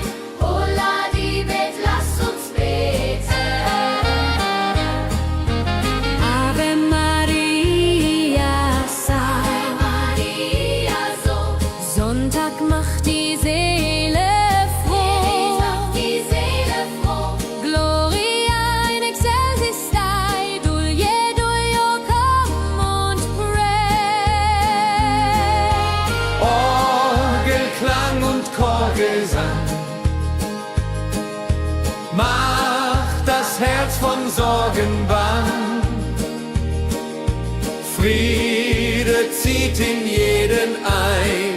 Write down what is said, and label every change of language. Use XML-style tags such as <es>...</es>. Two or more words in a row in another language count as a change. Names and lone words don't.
<de>Holla die Bet, lass uns beten.</de> <la>Ave Maria, Ave Maria,</la> <de>so. Sonntag macht die Seele froh. Die Seele froh.</de> <la>Gloria in excelsis Dei, dulce Dio,</la> <en>come und pray.</en> <de>Orgelklang und Chorgesang macht das Herz von Sorgen bang. Friede zieht in jeden ein.</de>